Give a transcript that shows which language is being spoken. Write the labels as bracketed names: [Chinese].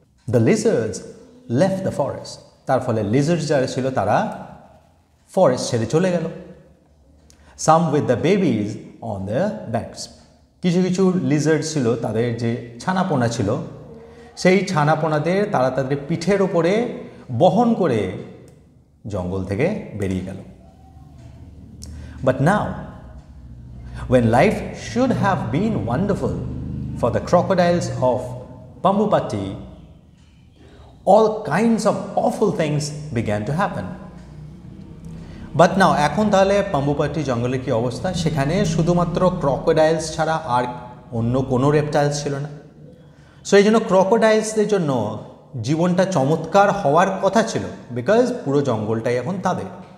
[English] The lizards left the forest. [Bangla] তার ফলে লিজার্ডস যারা ছিল তারা ফরেস্ট ছেড়ে চলে গেল। [English] Some with the babies on the backs. [Bangla] কিছু কিছু লিজার্ড ছিল, তাদের যে ছানাপোনা ছিল সেই ছানাপোনাদের তারা তাদের পিঠের ওপরে বহন করে জঙ্গল থেকে বেরিয়ে গেল। [English] But now, when life should have been wonderful for the crocodiles of Pambupatti, all kinds of awful things began to happen. [Bangla] But now, এখন তাহলে পাম্বুপাটি জঙ্গলের কি অবস্থা? সেখানে শুধুমাত্র ক্রকোডাইলস ছাড়া আর অন্য কোনো রেপটাইলস ছিল না। সো এই জন্য ক্রকোডাইলসদের জন্য জীবনটা চমৎকার হওয়ার কথা ছিল, বিকজ পুরো জঙ্গলটাই এখন তাদের।